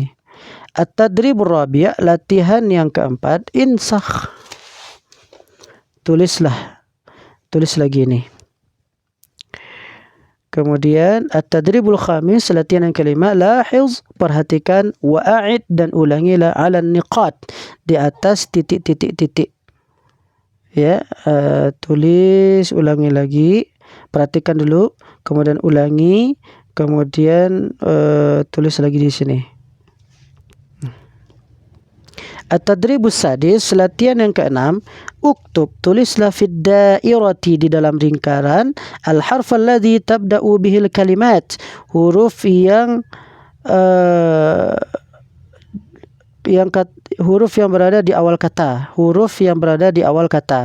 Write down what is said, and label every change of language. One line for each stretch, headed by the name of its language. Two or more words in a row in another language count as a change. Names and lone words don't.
Arabic: التدريب الرابع',
Indonesian: latihan yang keempat, insakh, tulislah, tulis lagi ini. Kemudian
Arabic: التدريب الخامس,
Indonesian: latihan yang kelima, lahiz, perhatikan, wa'id, dan ulangilah
Arabic: على النقاط,
Indonesian: di atas titik-titik-titik. Ya, tulis, ulangi lagi, perhatikan dulu, kemudian ulangi, kemudian tulis lagi di sini.
Arabic: التدريب السادس,
Indonesian: latihan yang keenam, uktub, tulislah
Arabic: في الدائرة,
Indonesian: di dalam lingkaran,
Arabic: الحرف الذي تبدأ به الكلمة,
Indonesian: huruf yang huruf yang berada di awal kata, huruf yang berada di awal kata.